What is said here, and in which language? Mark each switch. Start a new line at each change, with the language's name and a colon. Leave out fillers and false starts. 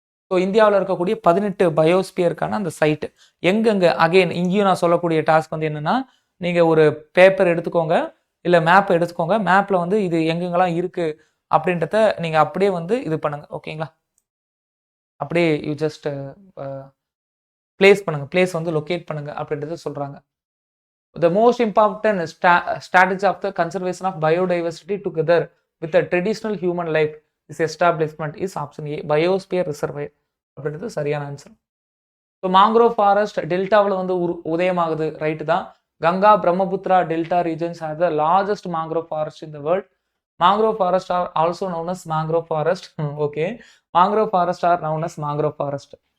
Tamil: So இந்தியாவில் இருக்கக்கூடிய 18 பயோஸ்பியருக்கான அந்த சைட்டு எங்கெங்கே, அகெயின் இங்கேயும் நான் சொல்லக்கூடிய டாஸ்க் வந்து என்னென்னா நீங்கள் ஒரு பேப்பர் எடுத்துக்கோங்க, இல்லை மேப் எடுத்துக்கோங்க. மேப்பில் வந்து இது எங்கெங்கெல்லாம் இருக்குது அப்படின்றத நீங்கள் அப்படியே வந்து இது பண்ணுங்கள். ஓகேங்களா? அப்படியே யூ ஜஸ்ட் பிளேஸ் பண்ணுங்க, பிளேஸ் வந்து லொக்கேட் பண்ணுங்க அப்படின்றத சொல்றாங்க.
English: The most important strategy of the conservation of biodiversity together with the traditional human life is establishment is option A, biosphere reservoir
Tamil: அப்படின்றது சரியான ஆன்சர். ஸோ மாங்க்ரோவ் ஃபாரஸ்ட் டெல்டாவில் வந்து உதயமாகுது, right தான்.
English: Ganga Brahmaputra delta regions are the largest mangrove forest in the world. Mangrove forests are also known as mangrove forest. Okay, mangrove forests are known as mangrove forest.